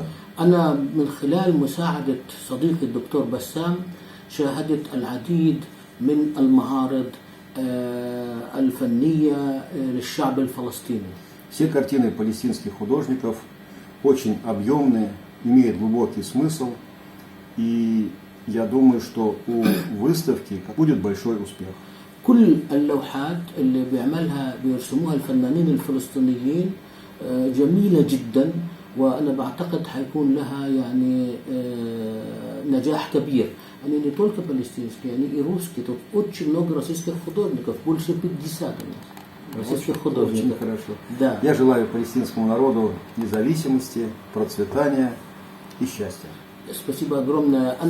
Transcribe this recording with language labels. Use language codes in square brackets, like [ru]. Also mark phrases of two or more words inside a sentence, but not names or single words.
[ar] أنا من خلال مساعدة صديقي الدكتور بسام شاهدت العديد من المعارض الفنية للشعب الفلسطيني. [ru] Все картины палестинских художников очень объемные, имеют глубокий смысл, и я думаю, что у выставки будет большой успех. [ar] كل اللوحات اللي بيرسموها الفنانين الفلسطينيين جميلة جدا، وأنا بعتقد حيكون لها يعني نجاح كبير. [ru] Они не только палестинские, они и русские. Тут очень много российских художников, больше 50 российских художников. Очень хорошо. Да. Я желаю палестинскому народу независимости, процветания и счастья. спасибо огромное.